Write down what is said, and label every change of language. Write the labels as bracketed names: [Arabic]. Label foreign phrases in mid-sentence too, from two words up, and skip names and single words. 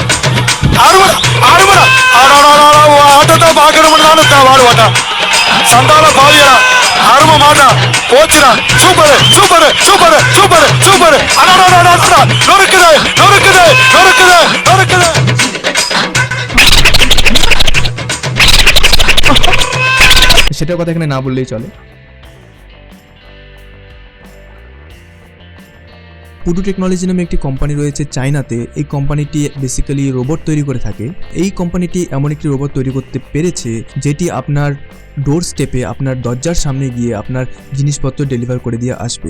[Tamil] ஆட்டத்தை பாக்கணும்னு வாடு வாட்டா சண்டால பாவியா அருமை மாட்டா போச்சுடா [English] super super super super super [Tamil] நொறுக்குது நொறுக்குது நொறுக்குது நொறுக்குது [Bangla] সেটার কথা এখানে না বললেই চলে। পুডু টেকনোলজি নামে একটি কোম্পানি রয়েছে চায়নাতে। এই কোম্পানিটি বেসিক্যালি রোবট তৈরি করে থাকে। এই কোম্পানিটি এমন একটি রোবট তৈরি করতে পেরেছে যেটি আপনার [English] door stepে, [Bangla] আপনার দরজার সামনে গিয়ে আপনার জিনিসপত্র ডেলিভার করে দিয়ে আসবে।